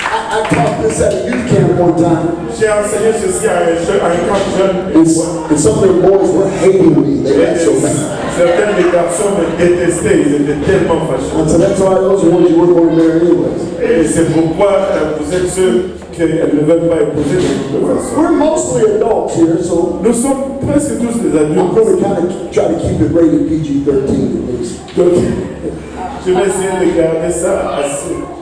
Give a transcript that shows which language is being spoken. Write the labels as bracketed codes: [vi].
[en] I taught this at a youth camp one time, [fr] j'ai enseigné ceci à un camp jeune. [en] and some of the boys were hating me. They got so mad. [fr] Certains des garçons me détestaient, ils étaient tellement fâchés. [en] I said, that's why those are the ones you weren't going to marry anyways. [fr] Et c'est pourquoi vous êtes ceux qu'elles ne veulent pas épouser de toute façon. [en] We're mostly adults here, so [fr] Nous sommes presque tous des [en] I'm [fr] adultes. [en] going to kind of try to keep it rated PG-13 at least. [fr] Donc, je vais essayer de garder ça assez.